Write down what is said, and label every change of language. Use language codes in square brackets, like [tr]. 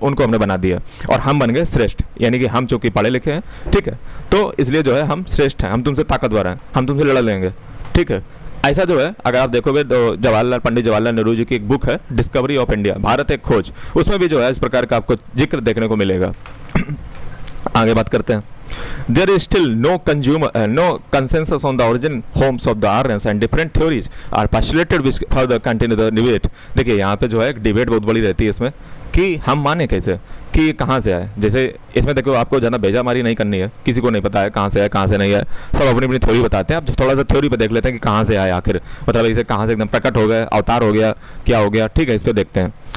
[hi] उनको हमने बना दिया और हम बन गए श्रेष्ठ, यानी कि हम चूंकि पढ़े लिखे हैं, ठीक है, तो इसलिए जो है हम श्रेष्ठ हैं, हम तुमसे ताकतवर हैं, हम तुमसे लड़ लेंगे, ठीक है। ऐसा जो है अगर आप देखोगे तो पंडित जवाहरलाल नेहरू जी की एक बुक है डिस्कवरी ऑफ इंडिया, भारत एक खोज, उसमें भी जो है इस प्रकार का आपको जिक्र देखने को मिलेगा। आगे बात करते हैं। [en] There is still no consensus on the origin homes of the Aryans and different theories are postulated which further continue the debate। [hi] देखिए यहाँ पे जो है एक डिबेट बहुत बड़ी रहती है इसमें कि हम माने कैसे कि कहाँ से आए। जैसे इसमें देखो आपको ज़्यादा बेजामारी नहीं करनी है, किसी को नहीं पता है कहाँ से आए कहाँ से नहीं आए, सब अपनी अपनी थ्योरी बताते हैं। अब थोड़ा सा थ्योरी पे देख लेते हैं कि कहाँ से आए आखिर, मतलब इसे कहाँ से एकदम प्रकट हो गए, अवतार हो गया, क्या हो गया, ठीक है। इस पर देखते हैं।